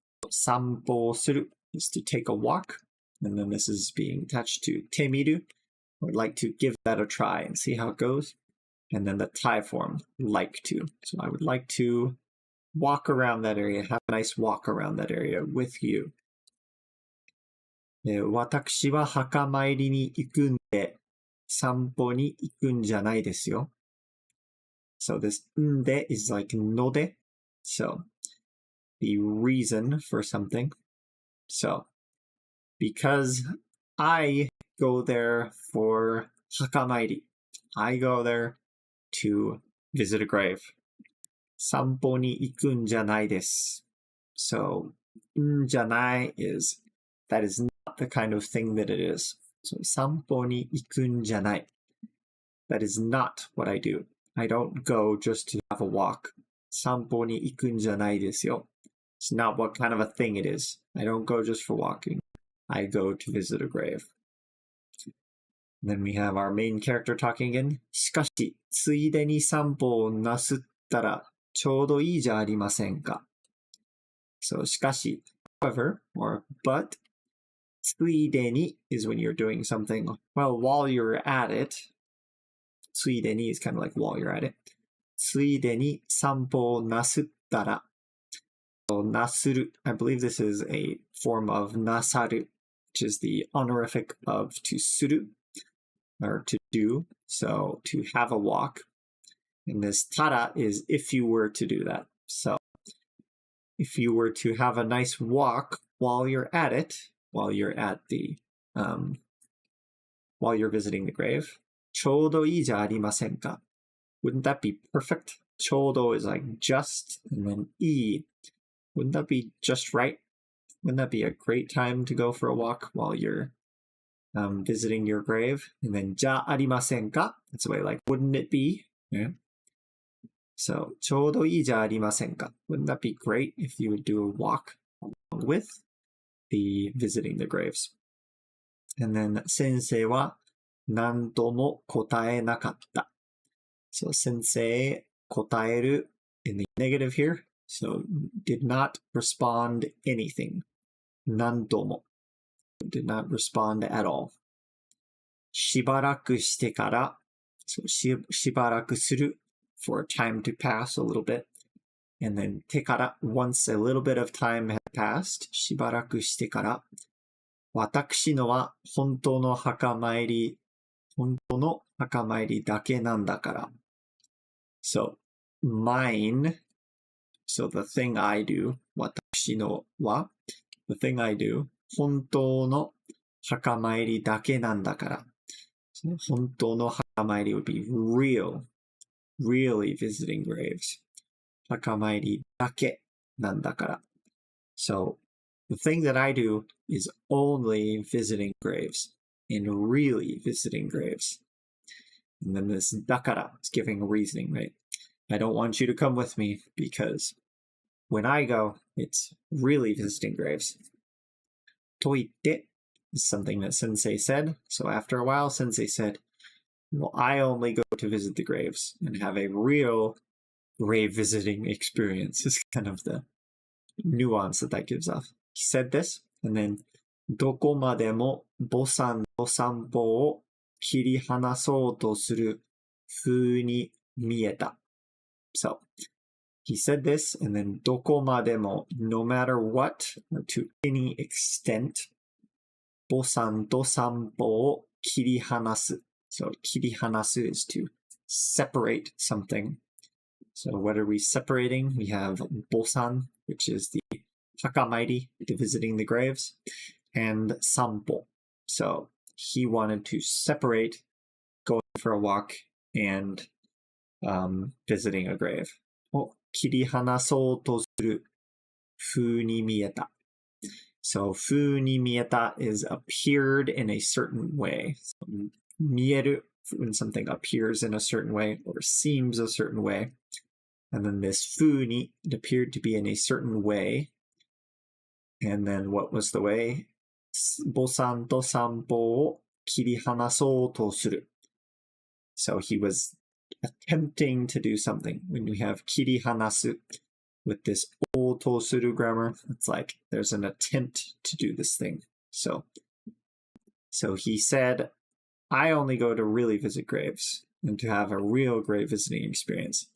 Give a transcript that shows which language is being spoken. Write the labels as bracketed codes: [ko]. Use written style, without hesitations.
[en] 散歩する is to take a walk, and then this is being attached to てみる. I would like to give that a try and see how it goes. And then the tie form, like to. So I would like to walk around that area, have a nice walk around that area with you. [ja] 私は墓参りに行くんで、散歩に行くんじゃないですよ. [en] So this [ja] んで [en] is like [ja] ので. [en] So, the reason for something. So, because I go there for hakamairi. I go there to visit a grave. [ja] 散歩に行くんじゃないです. [en] So, んじゃない is, that is not the kind of thing that it is. [ja] So, 散歩に行くんじゃない. [en] That is not what I do. I don't go just to have a walk. [ja] 散歩に行くんじゃないですよ. [en] It's not what kind of a thing it is. I don't go just for walking. I go to visit a grave. Then we have our main character talking again. [ja] しかし、ついでに散歩をなすったらちょうどいいじゃありませんか. [en] So, しかし, however, or but, ついでに is when you're doing something, well, while you're at it. ついでに is kind of like while you're at it. [ja] ついでに散歩をなすったら. [en] So, なする, I believe this is a form of なさる, which is the honorific of to する, or to do, so to have a walk. And this tara is if you were to do that. So if you were to have a nice walk while you're at it, while you're at the, while you're visiting the grave, [ja] ちょうどいいじゃありませんか. [en] Wouldn't that be perfect? ちょうど is like just, and then いい. Wouldn't that be just right? Wouldn't that be a great time to go for a walk while you're visiting your grave? And then [ja] じゃありませんか? [en] That's the way like, wouldn't it be? Yeah. [ja] So, ちょうどいいじゃありませんか. [en] Wouldn't that be great if you would do a walk along with the visiting the graves? And then [ja] 先生は何とも答えなかった. [en] So, 先生答える in the negative here. So, did not respond anything. 何とも did not respond at all. [ja] しばらくしてから [en] So, しばらくする for time to pass a little bit. And then てから once a little bit of time had passed. [ja] しばらくしてから。私のは本当の墓参りだけなんだから。 [en] So, mine, so the thing I do, [ja] 私のは [en] the thing I do, [ja] 本当の墓参りだけなんだから。 [en] So, 本当の墓参り would be real, really visiting graves. [ja] 墓参りだけなんだから。 [en] So, the thing that I do is only visiting graves, and really visiting graves. And then this だから is giving a reasoning, right? I don't want you to come with me because when I go, it's really visiting graves. [ja] と言って [en] is something that Sensei said. So after a while, Sensei said, well, I only go to visit the graves and have a real grave visiting experience. Is kind of the nuance that gives off. He said this, and then [ja] どこまでも母さんの散歩を切り離そうとする風に見えた. [en] So, he said this, and then どこまでも no matter what, or to any extent, [ja] 母さんと散歩を切り離す. [en] So, 切り離す is to separate something. So, what are we separating? We have 母さん, which is the hakamairi, the visiting the graves, and 散歩. So, he wanted to separate going for a walk and visiting a grave. [ja] を切り離そうとする風に見えた. [en] So, [ja] 風に見えた [en] is appeared in a certain way. So, 見える when something appears in a certain way or seems a certain way. And then this 風に it appeared to be in a certain way. And then what was the way? [ja] 母さんと散歩を切り離そうとする. [en] So he was attempting to do something. When we have 切り離す with this をとする grammar, it's like there's an attempt to do this thing. So he said, I only go to really visit graves and to have a real grave visiting experience.